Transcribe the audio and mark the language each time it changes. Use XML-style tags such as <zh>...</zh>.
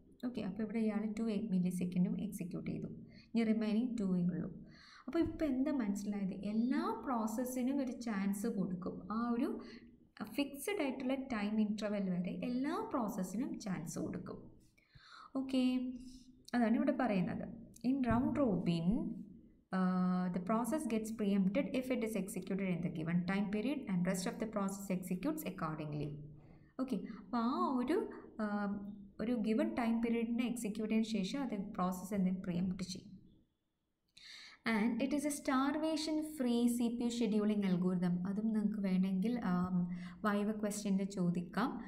<ml>Okay, അപ്പോൾ ഇവിടെ ഇയാൾ 2 millisecond എക്സിക്യൂട്ട് ചെയ്തു. ഇനി റിമൈനിങ് 2 ഉള്ളൂ. അപ്പോൾ ഇപ്പോൾ എന്താ മനസ്സിലായത്, എല്ലാ പ്രോസസ്സിനും ഒരു ചാൻസ് കൊടുക്കും. ആ ഒരു ഫിക്സഡ് ആയിട്ടുള്ള ടൈം ഇൻ്റർവെൽ വരെ എല്ലാ പ്രോസസ്സിനും ചാൻസ് കൊടുക്കും. ഓക്കെ, അതാണ് ഇവിടെ പറയുന്നത്.</ml> <en>In round robin, the process gets preempted if it is executed in the given time period and rest of the process executes accordingly.</en> <ml>Okay, അപ്പോൾ ആ ഒരു ഗിവൺ ടൈം പീരീഡിനെ എക്സിക്യൂട്ട് ചെയ്തതിന് ശേഷം അത് പ്രോസസ്സ് എന്തെങ്കിലും പ്രിയംപ്റ്റ് ചെയ്യും.</ml> <en>And it is a starvation free CPU scheduling algorithm.</en> <ml>അതും നിങ്ങൾക്ക് വേണമെങ്കിൽ വൈവ ക്വസ്റ്റ്യൻ്റെ ചോദിക്കാം.</ml>